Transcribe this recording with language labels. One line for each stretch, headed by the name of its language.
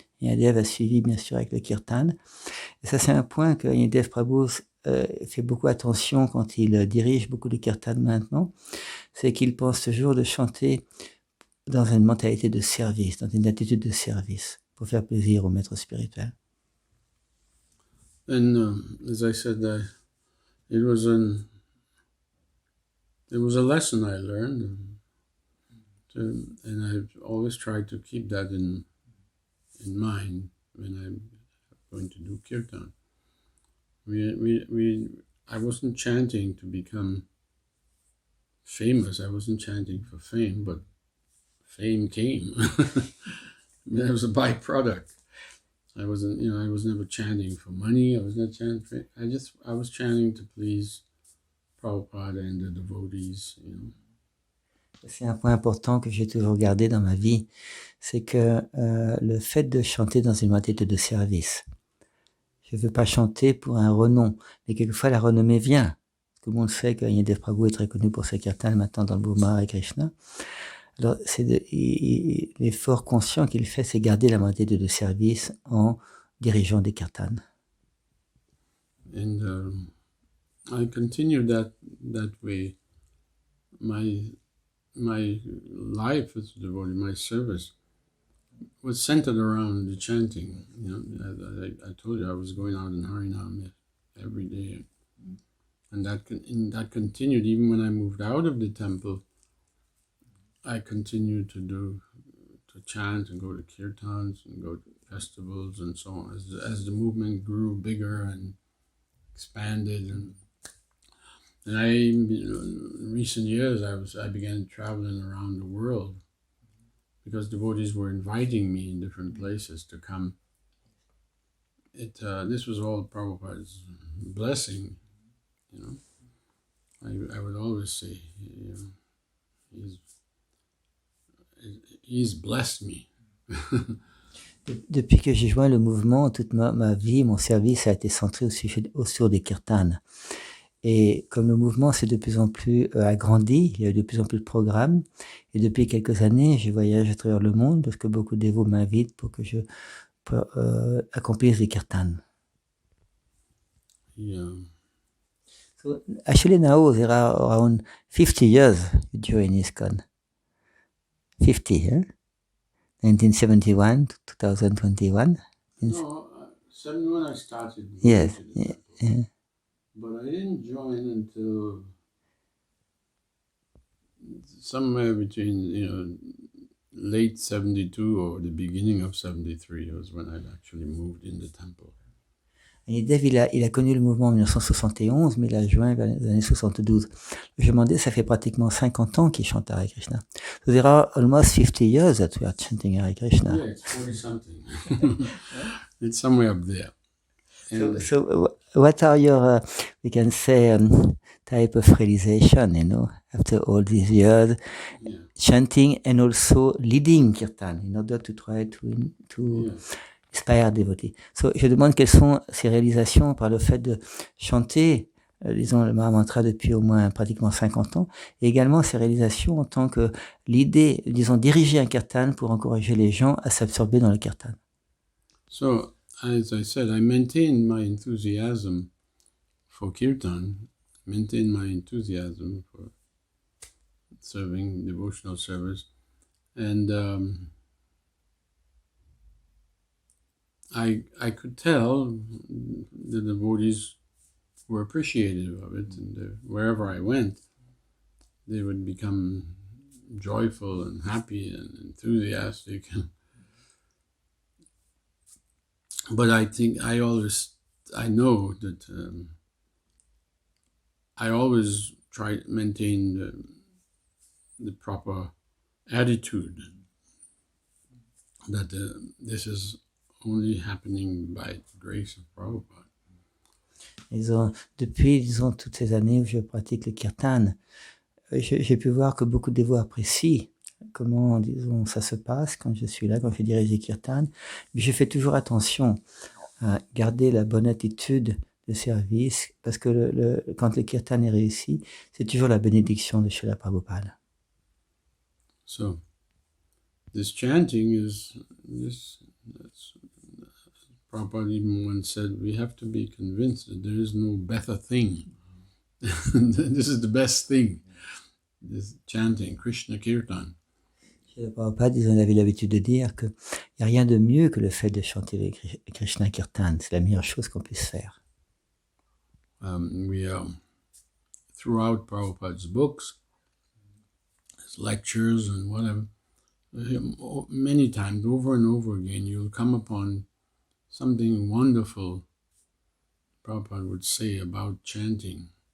French: Et Agnidev a suivi, bien sûr, avec le kirtan. Et ça, c'est un point que Agnidev Prabhu fait beaucoup attention quand il dirige beaucoup de kirtan maintenant. C'est qu'il pense toujours de chanter dans une mentalité de service, dans une attitude de service, pour faire plaisir au maître spirituel.
English: And as I said, it was a lesson I learned, and I've always tried to keep that in mind when I'm going to do kirtan. I wasn't chanting to become famous. I wasn't chanting for fame, but fame came. That was a byproduct. I wasn't, I was never chanting for money. I was not chanting for, I was chanting to please Prabhupada and the devotees,
French: C'est un point important que j'ai toujours gardé dans ma vie, c'est que le fait de chanter dans une moitié de service, je ne veux pas chanter pour un renom, mais quelquefois la renommée vient. Tout le monde sait que Yadev Prabhu est très connu pour ses kirtans maintenant dans le mouvement Hare Krishna. Alors, il est fort conscient qu'il fait, c'est garder la moitié de service en dirigeant des kirtans.
English: And I continued that way. My life as a devotee, my service, was centered around the chanting. I told you I was going out in Harinam every day, and that continued even when I moved out of the temple. I continued to chant and go to kirtans and go to festivals and so on as the movement grew bigger and expanded. And in recent years, I began traveling around the world because devotees were inviting me in different places to come. This was all Prabhupada's blessing, I would always say, he's blessed me.
French: Depuis que j'ai joint le mouvement, toute ma vie, mon service a été centré sur des kirtanes. Et comme le mouvement s'est de plus en plus agrandi, il y a eu de plus en plus de programmes. Et depuis quelques années, je voyage à travers le monde parce que beaucoup de dévots m'invitent pour que je accomplisse des kirtanes.
English: Yeah. So actually now there are around 50 years you join ISKCON. 50, eh? 1971 to 2021. No, 71 I started. Yes, yeah. But I didn't join until somewhere between, late 72 or the beginning of 73 was when I actually moved in the temple.
French: Et Dev, il a connu le mouvement en 1971, mais il a joint vers les années 72. Je me demandais, ça fait pratiquement 50 ans qu'il chante Hare Krishna.
English: So there are almost 50 years that we are chanting Hare Krishna. Yeah, it's 40-something. It's somewhere up there. So what are your, we can say, type of realization, after all these years, chanting and also leading kirtan in order to try to inspire devotees.
French: So, je demande quelles sont ces réalisations par le fait de chanter, disons, le Mahamantra depuis au moins pratiquement 50 ans, et également ces réalisations en tant que l'idée, disons, diriger un kirtan pour encourager les gens à s'absorber dans le kirtan.
English: So, as I said, I maintained my enthusiasm for kirtan, maintained my enthusiasm for serving devotional service, and I could tell the devotees were appreciative of it, and wherever I went, they would become joyful and happy and enthusiastic. But I think I know that I always try to maintain the proper attitude that this is only happening by the grace of Prabhupada.
French: Depuis, disons, toutes ces années où je pratique le kirtan, j'ai pu voir que beaucoup de dévots apprécient comment, disons, ça se passe quand je suis là, quand je dirige les kirtans. Mais je fais toujours attention à garder la bonne attitude de service, parce que quand le kirtan est réussi, c'est toujours la bénédiction de Srila Prabhupada.
English: So, this chanting is Prabhupada even once said, we have to be convinced that there is no better thing. This is the best thing. This chanting, Krishna Kirtan.
French: Srila Prabhupada, ils avaient l'habitude de dire qu'il n'y a rien de mieux que le fait de chanter le Krishna Kirtan. C'est la meilleure chose qu'on puisse faire.
English: Throughout Prabhupada's books, his lectures and whatever, many times, over and over again, you'll come upon something wonderful Prabhupada would say about chanting.